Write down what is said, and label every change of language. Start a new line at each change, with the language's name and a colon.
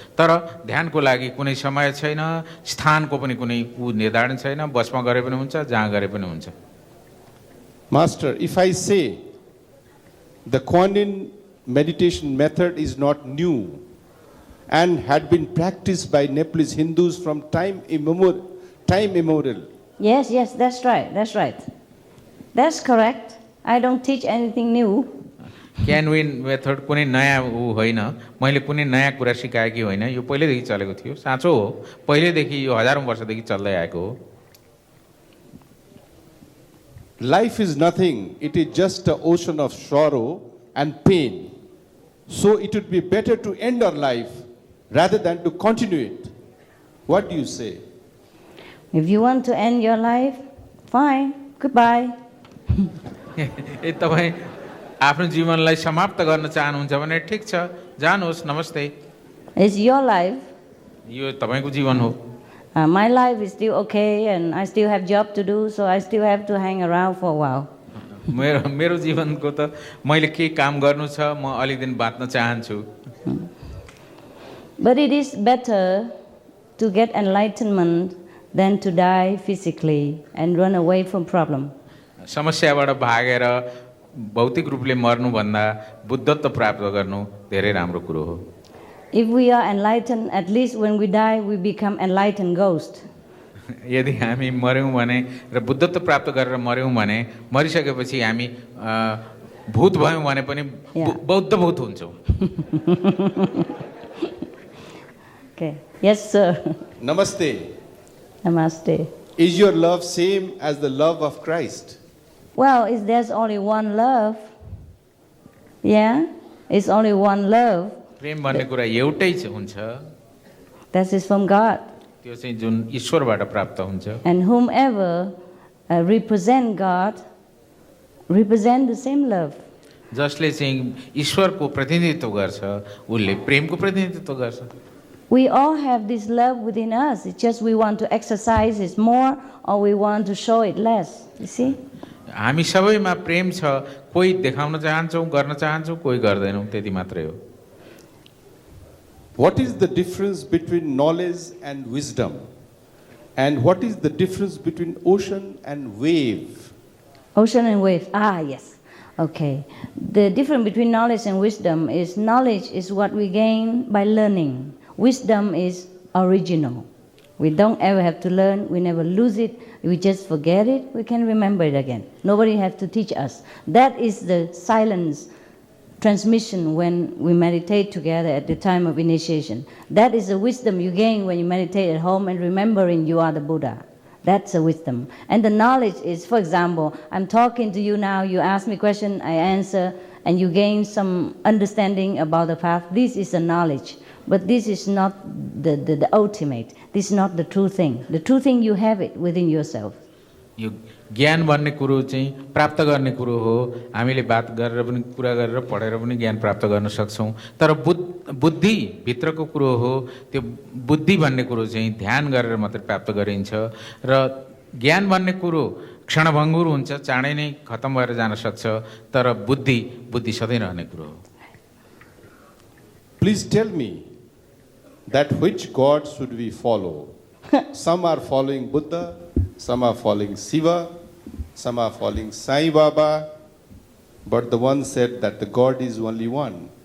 Nepali: तर ध्यानको लागि कुनै समय छैन, स्थानको पनि कुनै निर्धारण छैन, बसमा गरे पनि हुन्छ, जहाँ गरे पनि हुन्छ।
English: Master, if I say the Kuan Yin meditation method is not new and had been practiced by Nepalese Hindus from time immemorial. Yes, that's right. That's correct. I don't teach anything new.
Nepali: Can win method कुनै नयाँ होइन, मैले कुनै नयाँ कुरा सिकाएकी होइन, यो पहिल्यैदेखि चलेको थियो। साँचो हो, पहिल्यैदेखि यो हजारौँ वर्षदेखि चल्दै आएको हो।
English: Life is nothing. It is just an ocean of sorrow and pain. So it would be better to end our life rather than to continue it. What do you say? If you want to end your life, fine. Goodbye.
Nepali: तपाईँ आफ्नो जीवनलाई समाप्त गर्न चाहनुहुन्छ भने ठिक छ, जानुहोस्, नमस्ते।
English: It's your life.
Nepali: यो तपाईँको जीवन हो।
English: My life is still okay, and I still have job to do, so I still have to hang around for a while.
Nepali: मेरो जीवनको त मैले केही काम गर्नु छ, म अलि दिन बाँच्न चाहन्छु।
English: But it is better to get enlightenment than to die physically and run away from problem.
Nepali: समस्याबाट भागेर भौतिक रूपले मर्नुभन्दा बुद्धत्व प्राप्त गर्नु धेरै राम्रो कुरो हो।
English: If we are enlightened, at least when we die, we become enlightened ghost.
Nepali: यदि हामी मर्यौँ भने र बुद्धत्व प्राप्त गरेर मर्यौँ भने, मरिसकेपछि हामी भूत भयौँ भने पनि बौद्ध भूत हुन्छौँ।
English: Okay. Yes, sir.
Nepali: Namaste. Namaste.
English: Is your love same as the love of Christ? Well, there's only one love. Yeah? It's only one love.
Nepali: प्रेम भन्ने कुरा एउटै हुन्छ,
English: That is from God.
Nepali: त्यो चाहिँ जुन ईश्वरबाट प्राप्त हुन्छ।
English: And whomever represent God, represent the same love.
Nepali: जसले चाहिँ ईश्वरको प्रतिनिधित्व गर्छ, उसले प्रेमको प्रतिनिधित्व गर्छ।
English: We all have this love within us. It's just we want to exercise it more or we want to show it less. You see? हामी सबैमा प्रेम छ, कोही देखाउन चाहन्छौँ, गर्न चाहन्छौँ, कोही गर्दैनौँ, त्यति मात्रै हो। What is the difference between knowledge and wisdom? And what is the difference between ocean and wave? Ocean and wave. Ah, yes. Okay. The difference between knowledge and wisdom is knowledge is what we gain by learning. Wisdom is original. We don't ever have to learn. We never lose it. We just forget it. We can remember it again. Nobody has to teach us. That is the silence transmission when we meditate together at the time of initiation. That is the wisdom you gain when you meditate at home and remembering you are the Buddha. That's a wisdom. And the knowledge is, for example, I'm talking to you now, you ask me a question, I answer, and you gain some understanding about the path. This is the knowledge. But this is not the ultimate. This is not the true thing. The true thing, you have it within yourself.
Nepali: यो ज्ञान भन्ने कुरो चाहिँ प्राप्त गर्ने कुरो हो। हामीले बात गरेर पनि कुरा गरेर पढेर पनि ज्ञान प्राप्त गर्न सक्छौँ। तर बुद्धि भित्रको कुरो हो। त्यो बुद्धि भन्ने कुरो चाहिँ ध्यान गरेर मात्रै प्राप्त गरिन्छ र ज्ञान भन्ने कुरो क्षणभङ्गुर हुन्छ, चाँडै नै खतम भएर जान सक्छ। तर बुद्धि सधैँ रहने कुरो हो।
English: Please tell me that which God should we follow? Some are following Buddha, some are following Shiva, some are following Sai Baba, but the one said that the God is only one.